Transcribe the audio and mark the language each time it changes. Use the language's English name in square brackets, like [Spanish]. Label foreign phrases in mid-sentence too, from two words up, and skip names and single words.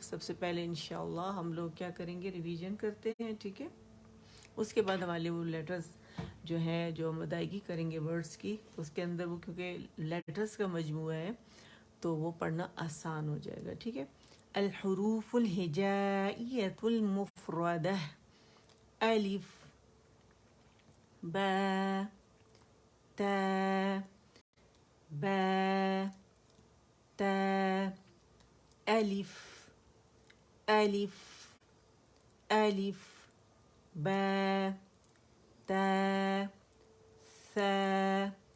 [Urdu] سب سے پہلے انشاءاللہ ہم لوگ کیا کریں گے، ریویژن کرتے ہیں، ٹھیک ہے. اس کے بعد ہمارے وہ لیٹرز جو ہیں جو ہم ادائیگی کریں گے ورڈز کی، اس کے اندر وہ کیونکہ لیٹرز کا مجموعہ ہے تو وہ پڑھنا آسان ہو جائے گا، ٹھیک ہے. [Arabic] الحروف الہجائیۃ المفردہ، الف، با، تا، با، تا، الف، الف، الف، با، تا، ثا،